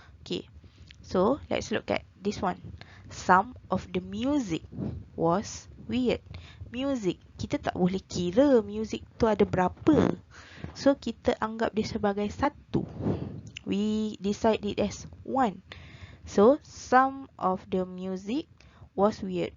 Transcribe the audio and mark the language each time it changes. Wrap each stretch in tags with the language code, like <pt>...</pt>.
<en>Okay, so let's look at this one. Some of the music was weird.</en> <ms>Music, kita tak boleh kira music tu ada berapa. So kita anggap dia sebagai satu.</ms> <en>We decide it as one. So some of the music was weird.</en>